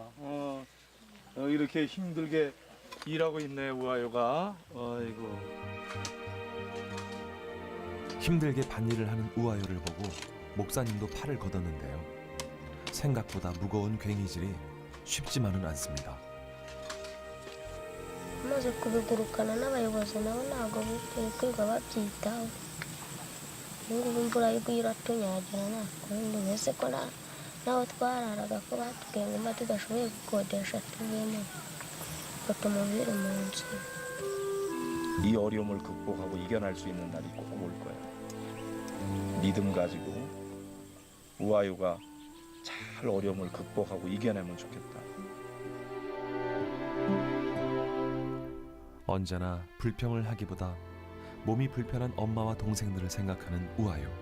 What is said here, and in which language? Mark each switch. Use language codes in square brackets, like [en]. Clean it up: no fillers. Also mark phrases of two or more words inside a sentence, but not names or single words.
[ko] 이렇게 힘들게 일하고 있네 우아요가. 아이고. 힘들게 밭일을 하는 우아여를 보고 목사님도 팔을 걷었는데요. 생각보다 무거운 괭이질이 쉽지만은 않습니다. [rw] maze kubigurukana n'abayobozi nabo ntabwo kwiga babyitaho ubungubu imvura iguye iratunyagira nta kundi mbese ko naho twararaga ko batubwiye ngo mba tudashoboye gukodesha tubene batumubire mu nzu [ko] 이 어려움을 극복하고 이겨낼 수 있는 날이 꼭 올 거예요. 믿음 가지고 우아유가 잘 어려움을 극복하고 이겨내면 좋겠다. 언제나 불평을 하기보다 몸이 불편한 엄마와 동생들을 생각하는 우아요.